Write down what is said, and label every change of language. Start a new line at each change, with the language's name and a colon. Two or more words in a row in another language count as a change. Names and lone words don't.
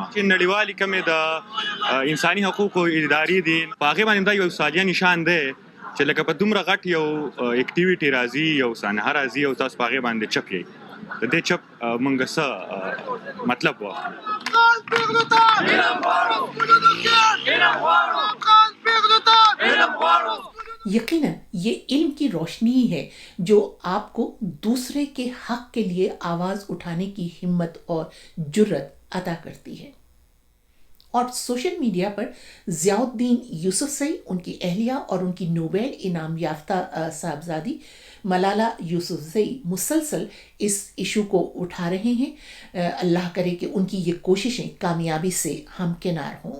Pashto: نړیوالې کمې د انساني حقوقو ادارې دي، په هغې باندې دا یو سالیه نشان دی چې لکه په دومره غټ یو اکټیویټي راځي، یو سانحه راځي او تاسو په هغې باندې چپ یئ. د دې چپ موږ څه مطلب واخلو.
Urdu: یقیناً یہ علم کی روشنی ہی ہے جو آپ کو دوسرے کے حق کے لیے آواز اٹھانے کی ہمت اور جرأت عطا کرتی ہے. اور سوشل میڈیا پر ضیاء الدین یوسفزئی، ان کی اہلیہ اور ان کی نوبیل انعام یافتہ صاحبزادی ملالہ یوسفزئی مسلسل اس ایشو کو اٹھا رہے ہیں. اللہ کرے کہ ان کی یہ کوششیں کامیابی سے ہمکنار ہوں.